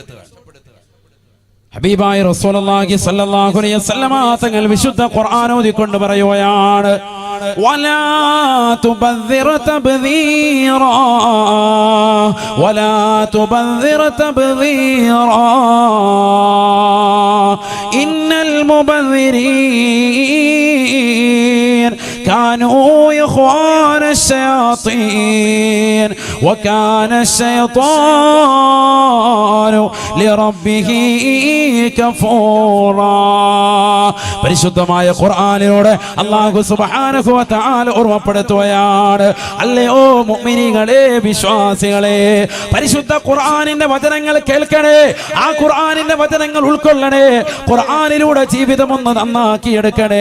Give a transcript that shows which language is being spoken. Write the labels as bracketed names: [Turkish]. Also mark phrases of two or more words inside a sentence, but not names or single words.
[Malayalam] ഹബീബായ റസൂലുള്ളാഹി [Arabic] صلى الله عليه وسلم [Malayalam] തങ്ങൾ വിശുദ്ധ ഖുർആൻ ഓതിക്കൊണ്ട് പറയുകയാണ്, [Arabic] ولا تبذر تبذيرا ولا تبذر تبذيرا إن المبذرين كانوا إخوان الشياطين وكان الشيطان لربه كفورا. [Malayalam] പരിശുദ്ധമായ ഖുർആനിലൂടെ അല്ലാഹു [Arabic] سبحانه وتعالى [Malayalam] ഓർമ്മപ്പെടുത്തുകയാണ്, അല്ലയോ മുഅ്മിനീകളെ, വിശ്വാസികളെ, പരിശുദ്ധ ഖുർആനിന്റെ വചനങ്ങൾ കേൾക്കണേ, ആ ഖുർആനിന്റെ വചനങ്ങൾ ഉൾക്കൊള്ളണേ, ഖുർആനിലൂടെ ജീവിതം ഒന്ന് നന്നാക്കി എടുക്കണേ.